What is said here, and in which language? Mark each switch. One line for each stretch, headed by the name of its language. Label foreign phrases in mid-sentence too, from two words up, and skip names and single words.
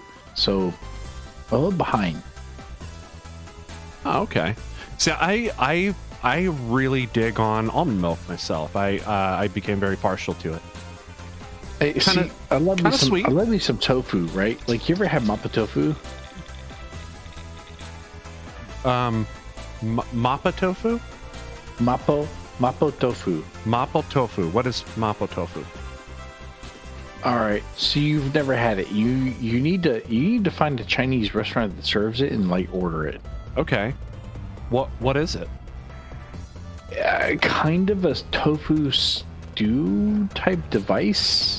English: So a little behind. Oh, okay. See, I really dig on almond milk myself. I became very partial to it. I love me some. sweet. I love me some tofu, right? Like, you ever had mapo tofu? Mappa tofu? Mapo tofu. Mapo tofu. What is mapo tofu? All right, so you've never had it. You need to find a Chinese restaurant that serves it and like order it. Okay. What is it? Kind of a tofu stew type device.